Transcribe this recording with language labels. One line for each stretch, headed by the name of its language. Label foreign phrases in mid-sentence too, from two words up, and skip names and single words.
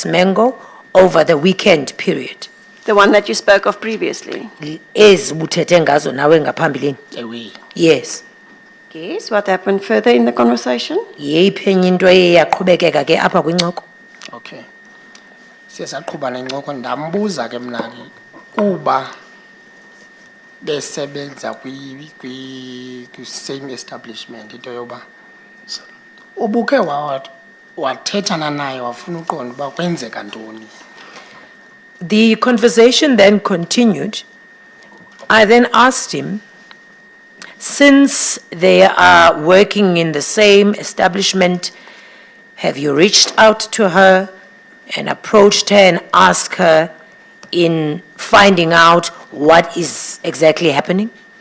English: Mbenenge over the weekend period. The one that you spoke of previously?
Xhosa: Ezi buthethe ngazo nawe ngaphambilini. Ewe.
English: Yes. Yes, what happened further in the conversation?
Xhosa: Yeyiphi enye into eyaqhubekeka ke apha kwincoko? Okay. Siyasaqhuba nencoko, ndambuza ke mna ke kuba besebenza kwi-
English: same establishment
Xhosa: into yoba ubuke wathethana naye wafuna uqonda uba kwenzeka ntoni.
English: The conversation then continued. I then asked him, since they are working in the same establishment, have you reached out to her and approached her and asked her in finding out what is exactly happening?